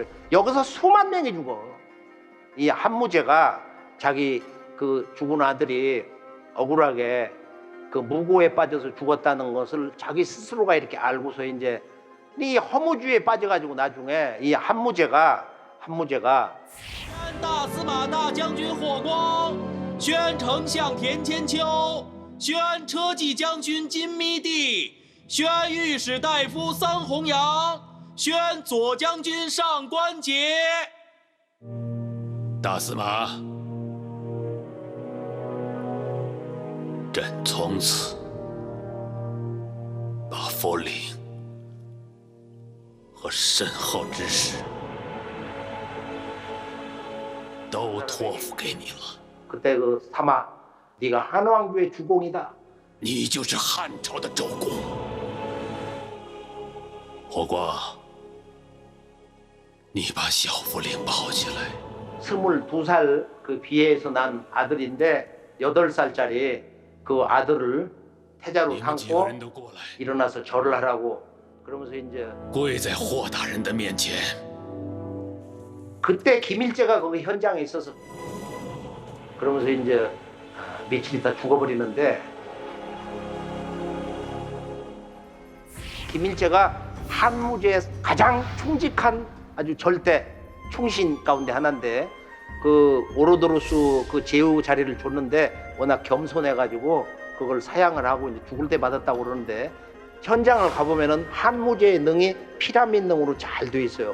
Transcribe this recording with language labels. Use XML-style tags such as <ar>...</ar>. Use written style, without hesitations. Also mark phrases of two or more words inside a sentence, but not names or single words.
<ko>여기서 수만 명이 죽어. 이 한무제가 자기 그 죽은 아들이 억울하게 그 무고에 빠져서 죽었다는 것을 자기 스스로가 이렇게 알고서 이제 이 허무주의에 빠져가지고 나중에 이 한무제가</ko> <zh>大司马大将军霍光，宣丞相田千秋，宣车骑将军金密地，宣御史大夫桑弘羊，宣左将军上官桀。大司马，朕从此把佛陵和身后之事都托付给你了。</zh> <ko>그때 그 사마 네가 한왕조의 주공이다.</ko> <zh>你就是汉朝的周公。霍光，你把小福陵抱起来。</zh> <ko>22살 그 비해에서 난 아들인데 8살짜리 그 아들을 태자로</ko> <zh>你们几个</zh> <ko>삼고</ko> <zh>人都过来，</zh> <ko>일어나서 절을 하라고. 그러면서 이제</ko> <zh>跪在霍大人的面前。</zh> <ko>그때 김일제가 거기 현장에 있어서 그러면서 이제 며칠 있다 죽어버리는데 김일제가 한무제의 가장 충직한 아주 절대 충신 가운데 하나인데 그 오로도로스 그 제후 자리를 줬는데 워낙 겸손해가지고 그걸 사양을 하고 이제 죽을 때 받았다고 그러는데 현장을 가보면은 한무제의 능이 피라밋 능으로 잘 돼 있어요.</ko>